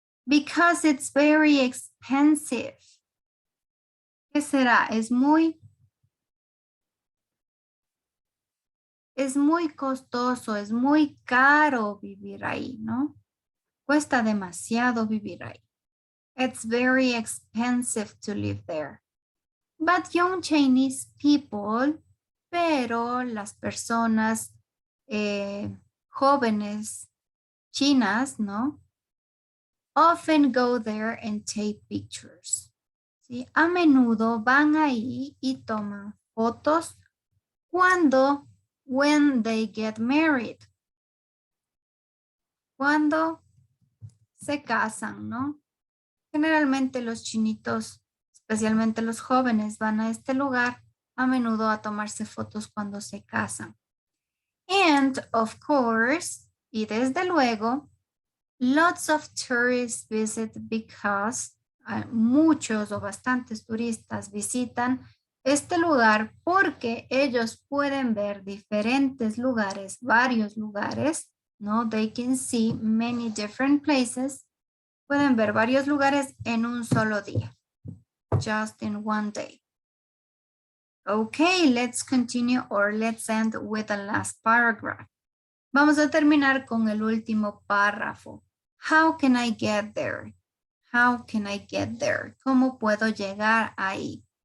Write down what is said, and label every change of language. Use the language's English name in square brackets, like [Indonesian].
[English] Because it's very expensive. [Spanish] ¿Qué será? Es muy costoso, es muy caro vivir ahí, ¿no? Cuesta demasiado vivir ahí. [English] It's very expensive to live there. But young Chinese people, [Spanish] pero las personas jóvenes chinas, ¿no? [English] Often go there and take pictures. [Spanish] ¿Sí? A menudo van ahí y toman fotos [English] when they get married. [Spanish] Cuando se casan, ¿no? Generalmente los chinitos, especialmente los jóvenes, van a este lugar a menudo a tomarse fotos cuando se casan. [English] And of course, [Spanish] y desde luego, [English] lots of tourists visit because [Spanish] muchos o bastantes turistas visitan este lugar porque ellos pueden ver diferentes lugares, varios lugares, ¿no? [English] They can see many different places. [Spanish] Pueden ver varios lugares en un solo día. [English] Just in one day. Okay, let's continue or let's end with the last paragraph. [Spanish] Vamos a terminar con el último párrafo. [English] How can I get there? How can I get there? [Spanish] ¿Cómo puedo llegar ahí?